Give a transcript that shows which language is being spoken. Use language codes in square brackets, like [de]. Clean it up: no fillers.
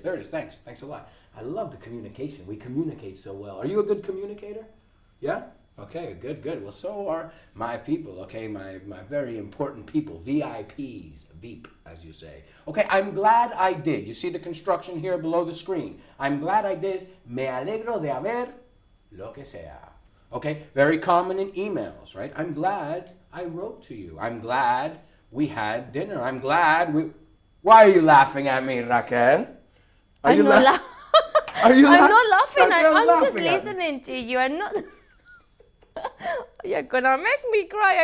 [en] Thanks a lot. I love the communication. We communicate so well. Are you a good communicator? Yeah? Okay, good. Well, so are my people, okay? My very important people, VIPs, Veep, as you say. Okay, I'm glad I did. You see the construction here below the screen. I'm glad I did. [es] Me alegro de haber lo que sea. [en] Okay, very common in emails, right? I'm glad I wrote to you. I'm glad we had dinner. I'm glad we... Why are you laughing at me, Raquel? Are you laughing? Are you I'm not laughing. Raquel's I'm just laughing at me. listening to you. I'm not... You're gonna make me cry.